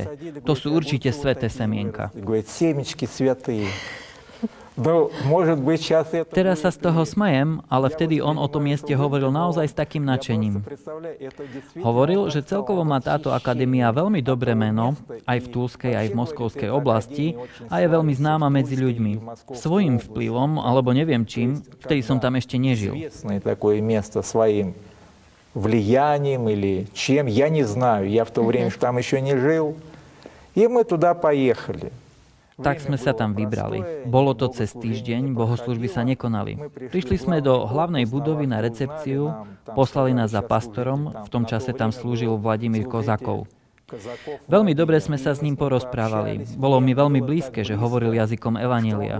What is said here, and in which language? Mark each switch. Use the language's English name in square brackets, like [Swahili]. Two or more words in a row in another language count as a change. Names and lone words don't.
[Slovak] To sú určite sväté semienka. Teraz sa z toho smejem, ale vtedy on o tom mieste hovoril naozaj s takým nadšením. Hovoril, že celkovo má táto akadémia veľmi dobré meno, aj v Tulskej, aj v Moskovskej oblasti, a je veľmi známa medzi ľuďmi. Svojím vplyvom, alebo neviem čím, vtedy som tam ešte nežil. [Russian] Влиянием или чем, я не знаю. Я в то время там еще не жил. И мы туда поехали. [Slovak] Tak sme sa tam vybrali. Bolo to cez týždeň, bohoslúžby sa nekonali. Prišli sme do hlavnej budovy na recepciu, poslali nás za pastorom, v tom čase tam slúžil Vladimír Kozakov. Veľmi dobre sme sa s ním porozprávali. Bolo mi veľmi blízke, že hovoril jazykom evanjelia.